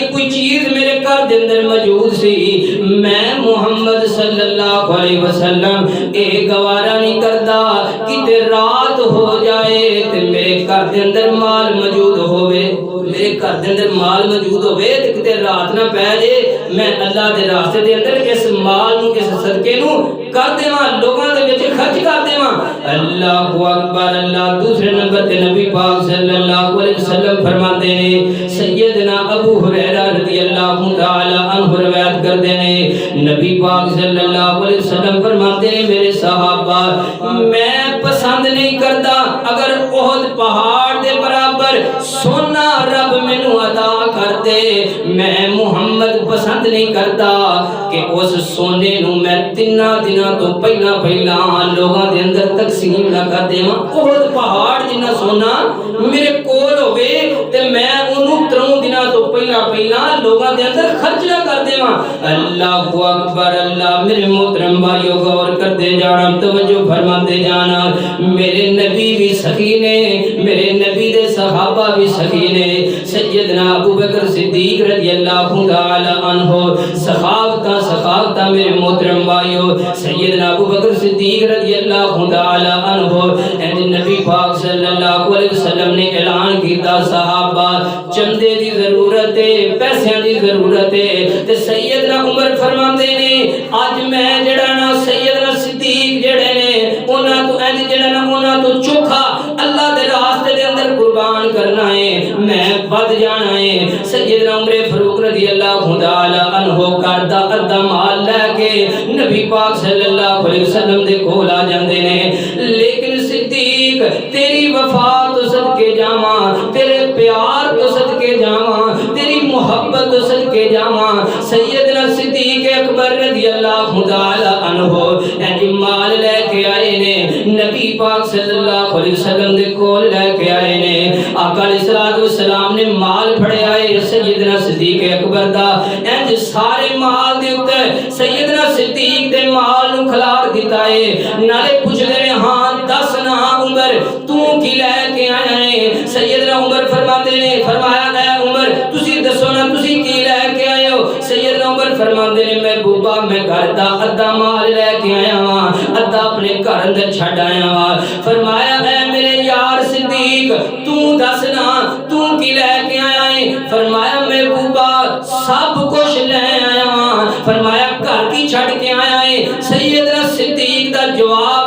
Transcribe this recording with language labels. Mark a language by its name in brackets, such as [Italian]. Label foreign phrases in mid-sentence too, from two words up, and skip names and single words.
[Punjabi] کوئی چیز میرے گھر دے اندر موجود سی میں محمد [Arabic] صلی اللہ علیہ وسلم [Punjabi] اے گوارا نہیں کردا کہ رات ہو جائے تے میرے گھر دے اندر مال موجود ہوئے میرے گھر دے اندر مال موجود ہوئے تے کتے رات نہ پے جے میں اللہ دے راستے دے اندر اس مال نو اس صدقے نو کر دیواں لوگاں دے وچ خرچ کر دیواں [Arabic] اللہ اکبر [Punjabi] اللہ دوسرے نمبر تے نبی پاک [Arabic] صلی اللہ علیہ وسلم [Punjabi] فرماندے نے سیدنا ابو ہریرہ رضی [Arabic] اللہ تعالی عنہ [Punjabi] روایت کردے نے نبی پاک [Arabic] صلی اللہ علیہ وسلم [Punjabi] فرماندے نے میرے صحابہ [Urdu] میں پسند نہیں کرتا [Punjabi] اگر احد پہاڑ دے برابر سونا رب مینوں عطا کر دے میں محمد [Urdu] پسند نہیں کرتا [Punjabi] کہ اس سونے نو میں تینا دنوں تو پہلا لوگاں دے اندر تقسیم نہ کر دیواں احد پہاڑ جنہ سونا میرے کول ہوے تے میں اونوں 3 دنوں تو پہلا لوگاں دے اندر خرچ نہ کر دیواں [Arabic] اللہ اکبر [Punjabi] اللہ میرے محترم بھائیو غور کردے جانا توجہ فرماندے جانا میرے نبی بھی سخی نے میرے نبی دے صحابہ بھی سخی نے سیدنا ابو بکر صدیق [Arabic] رضی اللہ تعالی عنہ [Punjabi] سخاوت میرے محترم بھائیو سیدنا ابو بکر صدیق [Arabic] رضی اللہ تعالی عنہ [Punjabi] نبی پاک [Arabic] صلی اللہ علیہ [Punjabi] وسلم نے اعلان کیتا صحابہ چندے دی ضرورت ہے پیسے دی ضرورت ہے تے سیدنا عمر فرماندے نے اج میں جڑا نا سیدنا صدیق جڑے نے انہاں تو انج جڑا نا انہاں تو چوکھا اللہ دے راستے دے اندر قربان کرنا ہے میں ود جانا ہے سیدنا عمر فاروق [Arabic] رضی اللہ تعالی عنہ [Punjabi] کردا ادھا مال لے کے نبی پاک [Arabic] صلی اللہ علیہ وسلم [Punjabi] دے کول آ جاندے نے لیکن صدیق تیری وفا تو صدقے جاواں تیرے پیار تو صدقے جاواں تیری محبت تو صدقے جاواں سیدنا صدیق اکبر [Arabic] رضی اللہ تعالی عنہ [Punjabi] اے مال لے کے آئے نے نبی پاک [Arabic] صلی اللہ علیہ وسلم [Punjabi] دے کول لے کے آئے نے آقا [Arabic] علیہ الصلوۃ والسلام [Punjabi] نے مال پھڑے آئے سیدنا صدیق اکبر دا انج سارے مال دے اوتے سیدنا صدیق دے مال نو کھلار دتا ہے نالے پوچھدے نے ہاں دس نا عمر تو کی لے کے آیا ہے سیدنا عمر فرماتے نے فرمایا اے عمر تسی دسو نا تسی کی لے کے آئے ہو سیدنا عمر فرماتے نے محبوبہ میں گھر دا ادھا مال لے کے آیا ہاں ادھا اپنے گھر اندر چھڈ آیا ہاں فرمایا اے میرے یار صدیق تو دس نا تو کی لے کے آیا ہے فرمایا محبوبہ سب کچھ لے آیا ہاں فرمایا گھر کی چھڈ کے آیا ہے سیدنا صدیق دا جواب